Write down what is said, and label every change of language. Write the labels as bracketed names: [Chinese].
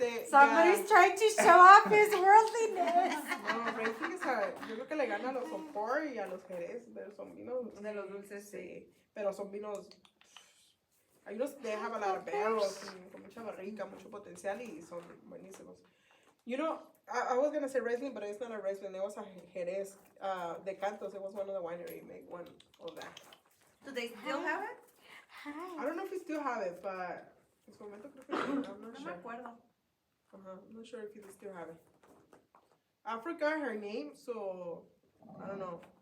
[English] Somebody's trying to show off his worldliness. [Spanish] No, Riesling es yo creo que le gana a los Sopor y a los Jerez, pero son vinos. De los dulces, Sí, pero son vinos. Hay unos que [English] have a lot of barrels, [Spanish] con mucha barrica, mucho potencial y son buenísimos. [English] You know, I was gonna say Riesling, but it's not a Riesling. It was a Jerez de Cantos. It was one of the winery make one of that. Do they still have it? I don't know if we still have it, but [Spanish] en su momento creo que sí. [English] I'm not [Spanish] No me [English] sure. [Spanish] acuerdo. [English] I'm not sure if you still have it. I forgot her name, so I don't know.